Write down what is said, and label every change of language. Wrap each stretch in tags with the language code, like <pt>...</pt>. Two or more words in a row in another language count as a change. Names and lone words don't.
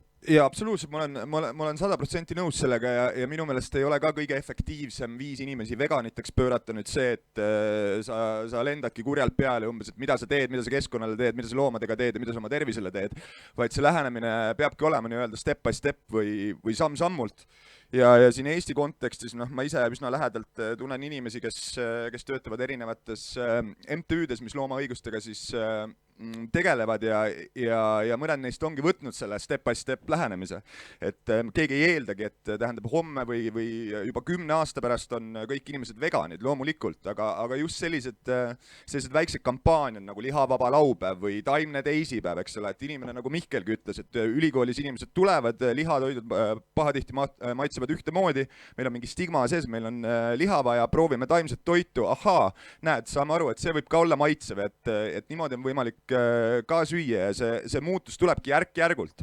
<et>Ja absoluutselt, ma olen 100% nõus sellega ja minu meelest ei ole ka kõige efektiivsem viis inimesi veganiteks pöörata nüüd see, et sa lendadki kurjalt peale umbes, et mida sa teed, mida sa keskkonnale teed, mida sa loomadega teed ja mida sa oma tervisele teed, vaid see lähenemine peabki olema nii-öelda</et> <en>step by step</en> <et>või samm-sammult. Ja siin Eesti kontekstis, ma ise üsna lähedalt tunnen inimesi, kes töötavad erinevates MTÜ-des, mis loomaõigustega siis tegelevad ja mõned neist ongi võtnud selle</et> <en>step by step</en> <et>lähenemise. Et keegi ei eeldagi, et tähendab homme või juba 10 aasta pärast on kõik inimesed veganid, loomulikult, aga just sellised väiksed kampaaniad nagu lihavaba laupäev või taimne teisipäev, eks ole, et inimene, nagu Mihkelgi ütles, et ülikoolis inimesed tulevad, lihatoidud pahatihti maitsevad ühtemoodi, meil on mingi stigma sees, meil on liha vaja, proovime taimset toitu, ahaa, näed, saame aru, et see võib ka olla maitsev, et niimoodi on võimalik ka süüa ja see muutus tulebki järk-järgult.</et>